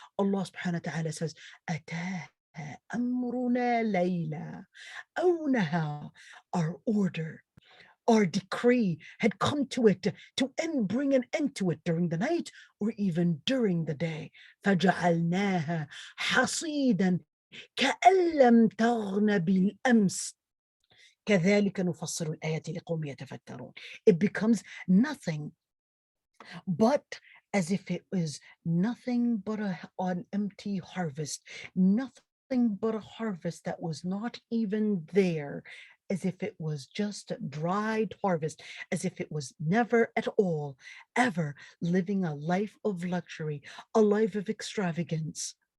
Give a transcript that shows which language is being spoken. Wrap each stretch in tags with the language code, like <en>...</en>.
<ar>Allah subhanahu wa ta'ala says, أَتَاهَا أمرنا ليلا أو نهار.</ar> <en>Our order, our decree had come to it to bring an end to it during the night or even during the day.</en> <ar>فجعلناها حصيدا كأن لم تغن بالأمس كذلك نفصل الآيات لقوم يتفكرون.</ar> <en>It becomes nothing but as if it was nothing but an empty harvest, nothing but a harvest that was not even there, as if it was just a dried harvest, as if it was never at all, ever living a life of luxury, a life of extravagance.</en>